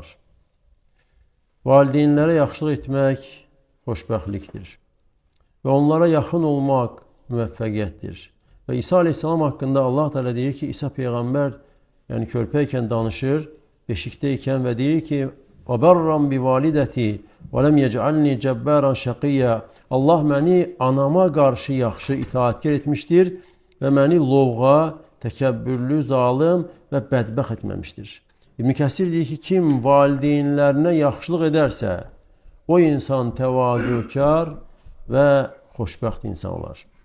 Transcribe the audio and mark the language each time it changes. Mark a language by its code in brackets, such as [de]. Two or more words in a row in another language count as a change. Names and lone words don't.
[az] Valideynlərə yaxşılıq etmək xoşbəxtlikdir. Və onlara yaxın olmaq müvəffəqiyyətdir. Və İsa aleyhissalam haqqında Allah Teala deyir ki, İsa peyğəmbər körpəykən danışır, beşikdəykən və deyir ki, [ar] وَبَرًّا بِوَالِدَتِي وَلَمْ يَجْعَلْنِي جَبَّارًا شَقِيًّا. [az] Allah məni anama qarşı yaxşı itaətkar etmişdir və məni lovğa, təkəbbürlü, zalim və bədbəxt etməmişdir. İbn Kəsir deyir ki, kim valideynlərinə yaxşılıq edərsə, o insan təvazökar və xoşbəxt insan olar.